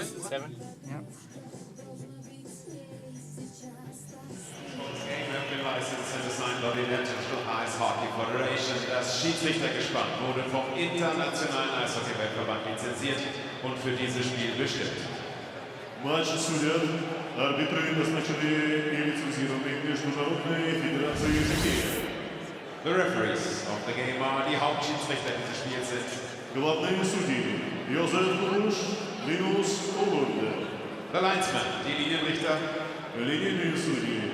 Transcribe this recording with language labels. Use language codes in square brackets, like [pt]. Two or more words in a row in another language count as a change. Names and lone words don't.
[en] 7? Yep. Ice Hockey Federation. [de] Das Schiedsrichtergespann wurde vom Internationalen Eishockey-Weltverband lizenziert und für dieses Spiel bestimmt. [ru] Матч судят арбитры, назначенные и лицензированные Международной Федерацией Хоккея. [en] The referees of the game are [de] die Hauptschiedsrichter dieses Spiels sind [ru] Главные судьи Josef Kurusz, Linus Olund. [en] The linesmen, [de] die Linienrichter [ru] Линейные судьи